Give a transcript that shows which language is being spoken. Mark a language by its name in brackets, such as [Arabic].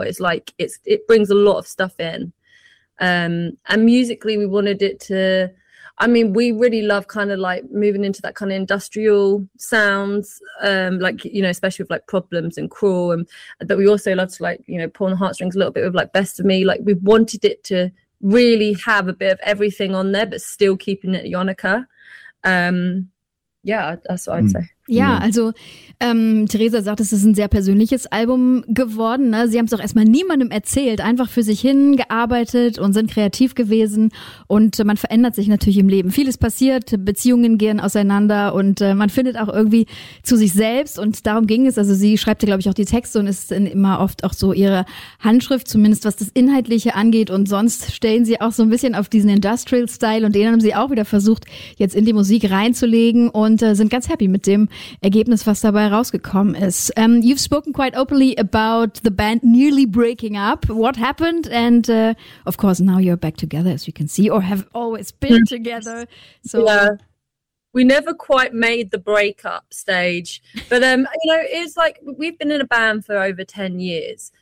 [English] It's like it brings a lot of stuff in. And musically we wanted it to, I mean, we really love kind of like moving into that kind of industrial sounds, like, you know, especially with like Problems and Cruel. And but we also love to like, you know, pull on the heartstrings a little bit with like Best of Me. Like we wanted it to really have a bit of everything on there, but still keeping it Yonaka. Yeah, that's what I'd say. [German] Ja, also Theresa sagt, es ist ein sehr persönliches Album geworden. Ne? Sie haben es auch erstmal niemandem erzählt, einfach für sich hin gearbeitet und sind kreativ gewesen. Und man verändert sich natürlich im Leben. Vieles passiert, Beziehungen gehen auseinander und man findet auch irgendwie zu sich selbst. Und darum ging es. Also sie schreibt ja, glaube ich, auch die Texte und ist immer oft auch so ihre Handschrift, zumindest was das Inhaltliche angeht. Und sonst stellen sie auch so ein bisschen auf diesen Industrial-Style und den haben sie auch wieder versucht, jetzt in die Musik reinzulegen und sind ganz happy mit dem Ergebnis, was dabei rausgekommen ist. [English] You've spoken quite openly about the band nearly breaking up. What happened? And of course, now you're back together, as you can see, or have always been together. So yeah, we never quite made the breakup stage. But, you know, it's like we've been in a band for over 10 years.